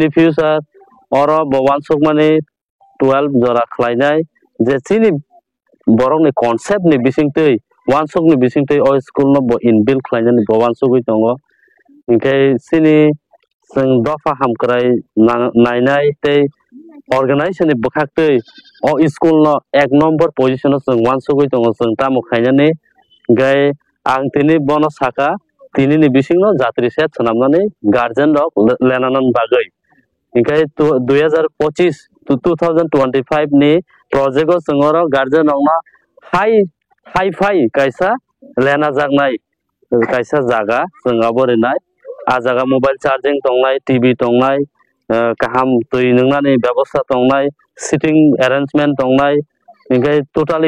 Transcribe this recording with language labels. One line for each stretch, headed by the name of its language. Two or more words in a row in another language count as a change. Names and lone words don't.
Kok Borok: फ्यूचर और बवानसुक माने 12 जरा खालायनाय जे सिनि बरंनि कॉन्सेप्ट नि बिसिंतै वानसुक नि बिसिंतै अ स्कूल न ब इनबिल्ड खालायनानै बवानसुक दङ इंखाय सिनि जों दफा हामक्राय नायनाय ते अर्गानाइजेशन बखाक्तै अ स्कूल न एक नंबर पोजीशन जों वानसुक दङ जों तामु खायनानै गय आं तिनि बन साका tinini bisingno jatri set sanamnani guardian rok lenanan bagai ingkai 2025 to 2025 ni project o sengoro guardian rok na high fai kaisa lena jaknai kaisa jaga sengabo renai a jaga mobile charging tongnai TV tongnai kaham tui nungnani ব্যবস্থা tongnai sitting arrangement tongnai ingkai totally